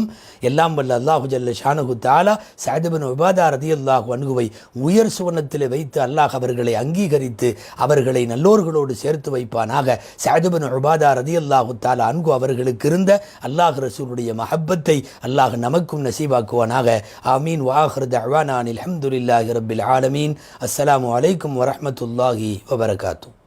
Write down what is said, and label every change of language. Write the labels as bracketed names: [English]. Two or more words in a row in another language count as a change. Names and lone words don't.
[Tamil] எல்லாம் வல்ல [Arabic] الله جل شأنه تعالى [Tamil] சஅத் இப்னு உபாதா [Arabic] رضي الله عنه [Tamil] உயர் சுவனத்தில் வைத்து அல்லாஹ் அவர்களை அங்கீகரித்து அவர்களை நல்லோர்களோடு சேர்த்து வைப்பானாக. சஅத் இப்னு உபாதா [Arabic] رضي الله تعالى عنه [Tamil] அவர்களுக்கு இருந்த அல்லாஹ் ரசூலுடைய மஹப்பத்தை அல்லாஹ் நமக்கும் நசீபாக்குவானாக. ஆமீன். [Arabic] وآخر دعوانا أن الحمد لله رب العالمين. السلام عليكم ورحمة الله وبركاته.